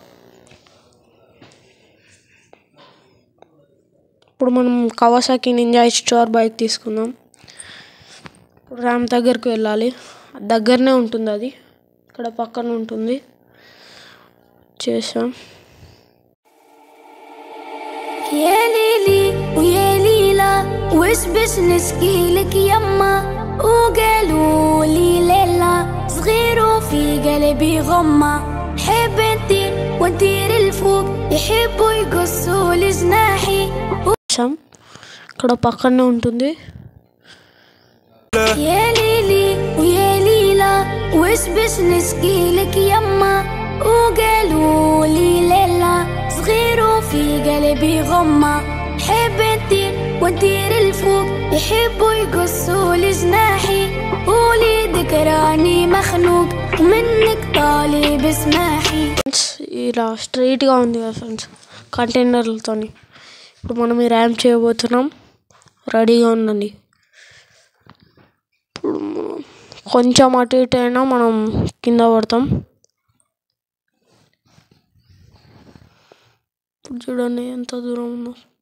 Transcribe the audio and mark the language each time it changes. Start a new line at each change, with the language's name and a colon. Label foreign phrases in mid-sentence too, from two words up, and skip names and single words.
Telugu: ఇప్పుడు మనం కవాసాకి నింజా H2R బైక్ తీసుకుందాం. ఇప్పుడు ర్యాంప్ దగ్గరికి వెళ్ళాలి. దగ్గరనే ఉంటుంది, అది ఇక్కడ పక్కన ఉంటుంది. చేసాం.
Arabic: يا ليلي ويا ليلى وش بش نشكي لك يما وقالوا لي ليلى صغير وفي قلبي غمة حب نطير ونطير الفوق يحبوا يقصوا لي جناحي
Telugu: ఇక్కడ పక్కనే ఉంటుంది.
Arabic: يا ليلي ويا ليلى وش بش نشكي لك يما وقالوا لي ليلى صغير وفي قلبي غمة حب نطير ونطير الفوق يحبوا يقصوا لي جناحي قولي ذكراني مخنوق منك طالب اسماحي.
Telugu: ఇలా స్ట్రైట్గా ఉంది కదా ఫ్రెండ్స్ కంటైనర్లతో. ఇప్పుడు మనం ఈ ర్యాంప్ చేయబోతున్నాం. రెడీగా ఉండండి. ఇప్పుడు కొంచెం అటు ఇటు అయినా మనం కింద పడతాం. ఇప్పుడు చూడండి ఎంత దూరం ఉందో.